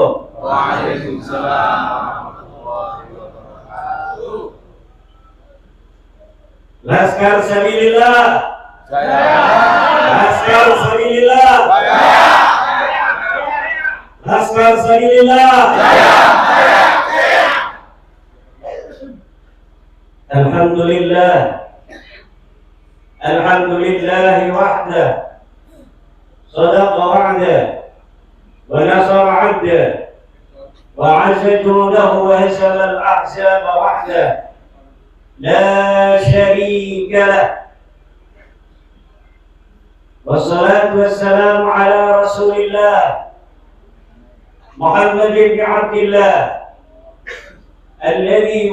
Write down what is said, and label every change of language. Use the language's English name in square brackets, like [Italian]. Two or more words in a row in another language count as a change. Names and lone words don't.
[Arabic] وعليكم السلام ورحمة الله وبركاته. [Indonesian] Laskar Sabilillah. Jaya. Laskar Sabilillah. Jaya. Laskar Sabilillah. Jaya. [Arabic] Alhamdulillah. الحمد لله وحده. صدق وعده ونصر عبده. وأعز جنوده وهزم الأحزاب وحده. لا شريك له. والصلاة والسلام على رسول الله محمد بن عبد الله الذي